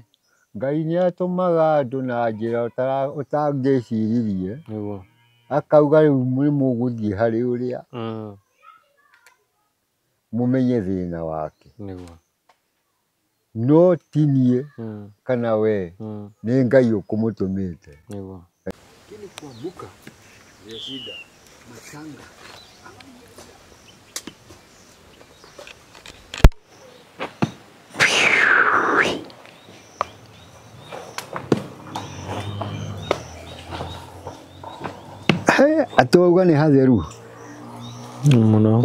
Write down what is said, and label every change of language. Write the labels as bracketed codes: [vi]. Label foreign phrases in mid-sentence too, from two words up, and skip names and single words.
[ki] Ngai nĩ atũmaga andũ na njĩra ũtangĩciririe. Nĩguo. Akauga rĩu nĩ mũgũthiĩ harĩ ũrĩa mũmenye thĩna wake. Nĩguo. No ti niĩ kana we nĩ Ngai ũkũmũtũmĩte. Nĩguo. [sw] Lakini kuamka ndio shida. [ki] Matanga. Atauga nĩ hatheru. Muno.